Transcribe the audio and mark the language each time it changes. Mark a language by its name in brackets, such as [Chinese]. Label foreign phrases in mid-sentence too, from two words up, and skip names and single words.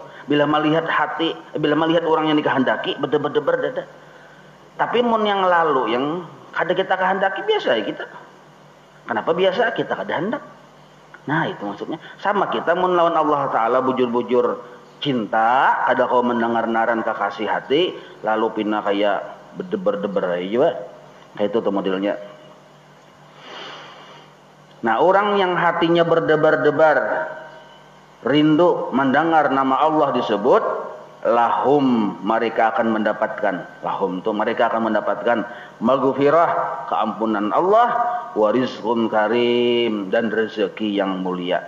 [Indonesian] Bila melihat hati, bila melihat orang yang dikehendaki berdebar dada. [Banjar] Tapi mun yang lalu yang kada kita kehendaki biasa ya kita. Kenapa biasa kita kada hendak? Nah, itu maksudnya. Sama kita mun lawan Allah taala bujur-bujur cinta, ada kau mendengar naran kekasih hati, lalu pindah kayak berdebar-debar aja juga. Kayak itu tuh modelnya. [Indonesian] Nah, orang yang hatinya berdebar-debar, rindu mendengar nama Allah disebut, lahum, mereka akan mendapatkan, lahum tuh mereka akan mendapatkan maghfirah, keampunan Allah, [Arabic] wa rizqun karim, [Indonesian] dan rezeki yang mulia.